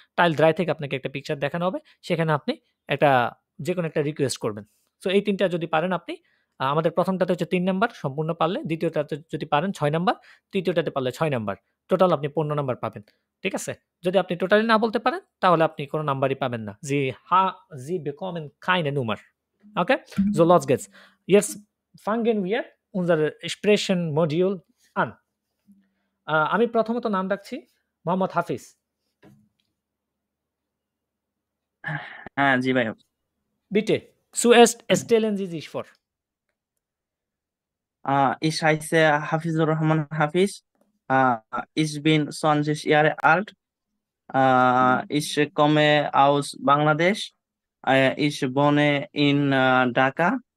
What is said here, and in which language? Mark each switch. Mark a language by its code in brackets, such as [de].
[bn] Tile দ্রাই থেকে আপনাকে একটা পিকচার দেখানো হবে। সেখানে আপনি একটা যেকোনো একটা রিকোয়েস্ট করবেন। সো এই ৩ টা যদি পারেন আপনি আমাদের ১ম টাতে হচ্ছে ৩ নাম্বার সম্পূর্ণ পারলে, ২য় টাতে যদি পারেন ৬ নাম্বার, ৩য় টাতে পারলে ৬ নাম্বার। টোটাল আপনি ১৫ নাম্বার পাবেন। ঠিক আছে? যদি আপনি টোটালি না বলতে পারেন, তাহলে আপনি কোনো নাম্বারই পাবেন না। [de] Sie bekommen keine Nummer. Okay? So, los geht's. Jetzt fangen wir unser Sprechen-Modul an. [bn] আমি প্রথমত নাম ডাকছি মোহাম্মদ হাফিজ। হ্যাঁ, জি ভাই। [de] Bitte, zuerst stellen Sie sich vor. Ich heiße Hafizur Rahman Hafiz. Ich bin 20 Jahre alt. Ich komme aus Bangladesch. Ich wohne in Dhaka.